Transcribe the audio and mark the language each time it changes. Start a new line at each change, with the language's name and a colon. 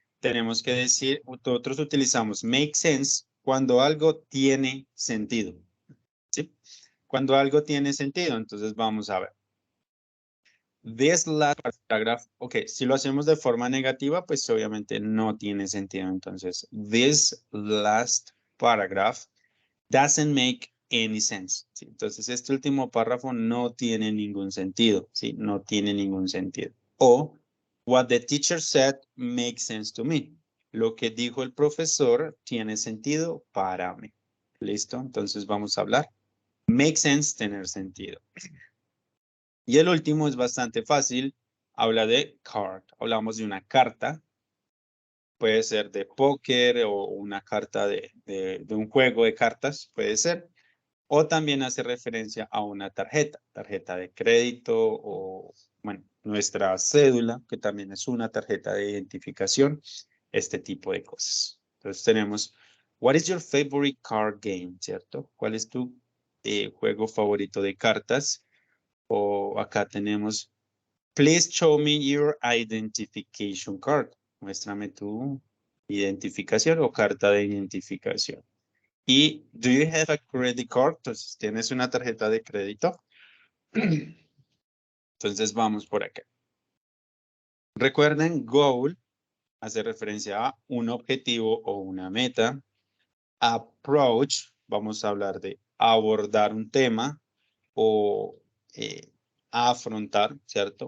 Spanish: Tenemos que decir, nosotros utilizamos
English: make sense
Spanish: cuando algo tiene sentido, ¿sí? Cuando algo tiene sentido, entonces vamos a ver.
English: This last paragraph,
Spanish: ok, si lo hacemos de forma negativa, pues obviamente no tiene sentido. Entonces,
English: this last paragraph doesn't make any sense.
Spanish: ¿Sí? Entonces, este último párrafo no tiene ningún sentido. ¿Sí? No tiene ningún sentido. O,
English: what the teacher said makes sense to me.
Spanish: lo que dijo el profesor tiene sentido para mí. ¿Listo? Entonces vamos a hablar.
English: Make sense,
Spanish: tener sentido. Y el último es bastante fácil. Habla de card. Hablamos de una carta. Puede ser de póker o una carta de un juego de cartas. Puede ser. O también hace referencia a una tarjeta. Tarjeta de crédito o, bueno, nuestra cédula, que también es una tarjeta de identificación. Este tipo de cosas. Entonces tenemos,
English: what is your favorite card game?
Spanish: ¿Cierto? ¿Cuál es tu juego favorito de cartas? O acá tenemos,
English: please show me your identification card.
Spanish: Muéstrame tu identificación o carta de identificación. Y,
English: do you have a credit card?
Spanish: Entonces, ¿tienes una tarjeta de crédito? Entonces, vamos por acá. Recuerden, goal hace referencia a un objetivo o una meta. Approach, vamos a hablar de abordar un tema o afrontar, ¿cierto?